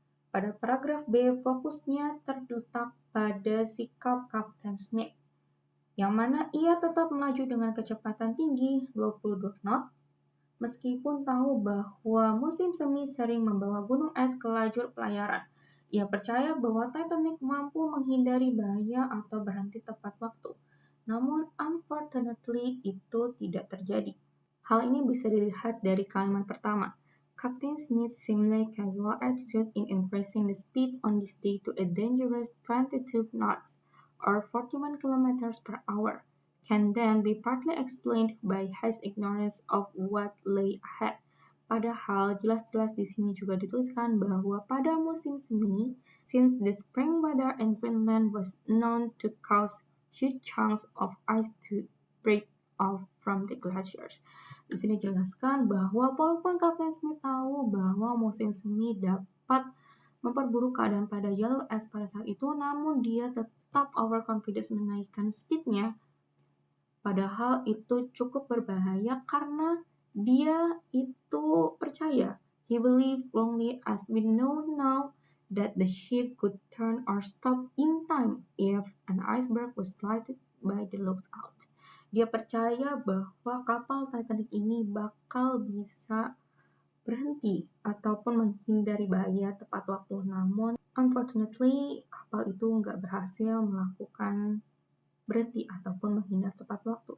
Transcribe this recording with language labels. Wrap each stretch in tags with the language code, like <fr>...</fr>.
<id>Pada paragraf B, fokusnya terletak pada sikap Kapten Smith, yang mana ia tetap melaju dengan kecepatan tinggi 22 knot, meskipun tahu bahwa musim semi sering membawa gunung es ke lajur pelayaran. Ia percaya bahwa Titanic mampu menghindari bahaya atau berhenti tepat waktu. Namun,</id> <en>unfortunately,</en> <id>itu tidak terjadi. Hal ini bisa dilihat dari kalimat pertama.</id> <en>Captain Smith seemingly casual attitude in increasing the speed on this day to a dangerous 22 knots, or 41 kilometers per hour, can then be partly explained by his ignorance of what lay ahead.</en> <id>Padahal jelas-jelas di sini juga dituliskan bahwa pada musim semi,</id> <en>since the spring weather in Greenland was known to cause huge chunks of ice to break off from the glaciers.</en> <id>Di sini dijelaskan bahwa walaupun Kapten Smith tahu bahwa musim semi dapat memperburuk keadaan pada jalur es pada saat itu, namun dia tetap overconfident menaikkan speednya. Padahal itu cukup berbahaya karena dia itu percaya.</id> <en>He believed wrongly, as we know now, that the ship could turn or stop in time if an iceberg was sighted by the lookout.</en> <id>Dia percaya bahwa kapal Titanic ini bakal bisa berhenti ataupun menghindari bahaya tepat waktu. Namun,</id> <en>unfortunately,</en> <id>kapal itu nggak berhasil melakukan berhenti ataupun menghindar tepat waktu.</id>